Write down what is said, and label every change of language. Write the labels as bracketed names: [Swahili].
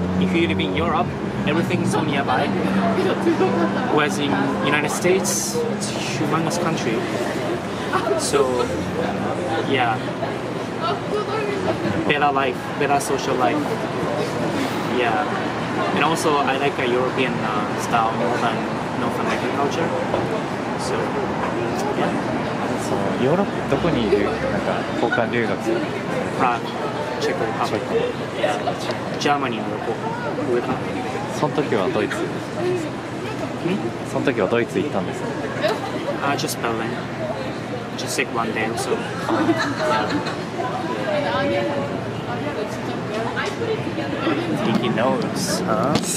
[English] If you live in Europe, everything is so nearby. Whereas in United States, it's a humongous country. So, yeah, better life, better social life. Yeah, and also I like a European style more than North American culture. So, yeah. [Japanese] そうヨーロッパどこにいるなんか交換留学する [English] Prague, Czech Republic. Yeah, Germany [Japanese] の上かな。その時はドイツその時はドイツ行ったんですか [English] Just Berlin. Just like 1 day or so. Taking notes, huh?